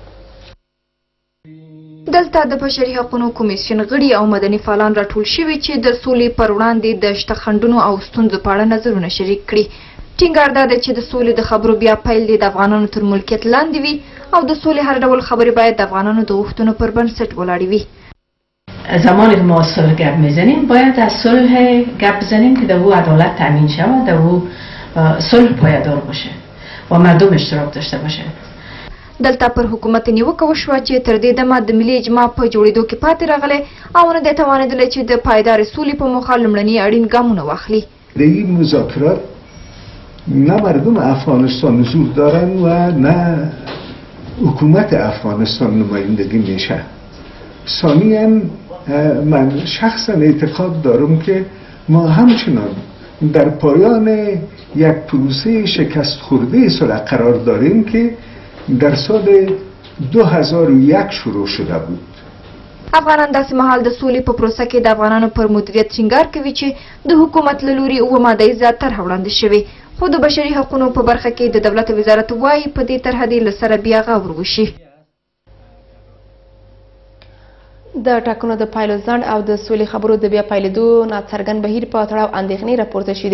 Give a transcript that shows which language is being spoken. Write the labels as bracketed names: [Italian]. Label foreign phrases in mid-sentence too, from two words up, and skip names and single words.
[Pashto] دلته د بشري حقونو کمیسیون غړي او مدني فعالان راټول شوي چې د سولې پر وړاندې د شته خنډونو او ستونزو په اړه نظرونه شریک کړي. ټینګار دا دی چې د سولې د خبرو بیا پیل د افغانانو تر ملکیت لاندې وي او د سولې هر ډول خبرې باید د افغانانو د غوښتنو پر بنسټ ولاړې وي. [Persian] زمانی که ما صلح گپ میزنیم باید از صلح گپ بزنیم که در او عدالت تامین شود، در او صلح پایدار باشه و مردم اشتراک داشته باشه. [Pashto] دلته پر حکومت نیوکه وشوه چې تر دې دمه د ملي اجماع په جوړېدو کې پاتې راغلی او نه دی توانېدلی چې د پایدارې سولې په موخه لومړني اړین ګامونه واخلي. [Persian] د این مذاکرات نه مردم افغانستان حضور دارن و نه حکومت افغانستان نمایندگی میشه. ثانیاً من شخصا اعتقاد دارم که ما همچنان در پایان یک پروسه شکست خورده صلح قرار داریم که در سال 2001 شروع شده بود. [Pashto] افغانان داسې مهال د سولې په پروسه کې د افغانانو پر مدیریت ټینګار کوي چې د حکومت له لوري اووه مادهیزه طرحه وړاندې شوې، خو د بشري حقونو په برخه کې د دولت وزارت وایي په دې طرحه دې له سره بیا غور وشي. د ټاکنو د پایلو ځنډ او د سولې خبرو د بیا پیلېدو ناڅرګند بهیر په تړاو اندېښنې راپورته شوې دي.